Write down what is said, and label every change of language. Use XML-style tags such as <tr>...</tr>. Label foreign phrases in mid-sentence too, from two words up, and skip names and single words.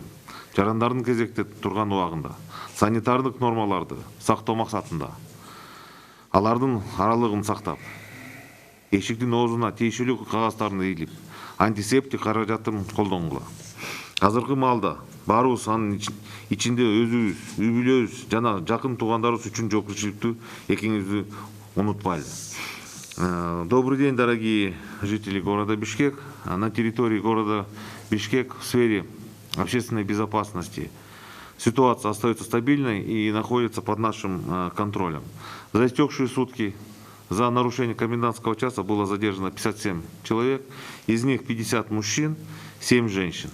<ky>Жарандардын кезекте турган убагында санитардык нормаларды сактоо максатында алардын аралыгын сактап, эшиктин оозуна тийишелүү кагаздарын ийилип, антисептик каражатын колдонгула. Азыркы маалда баарыбыз анын ичинде өзүбүз, үй бүлөбүз жана жакын туугандарыбыз үчүн жоопкерчиликтүү экенибизди унутпайлы.</ky> <ru>Добрый день, дорогие жители города Бишкек. На территории города Бишкек в сфере общественной безопасности ситуация остается стабильной и находится под нашим контролем. За истекшие сутки за нарушение комендантского часа было задержано 57 человек, из них 50 мужчин, 7 женщин.</ru>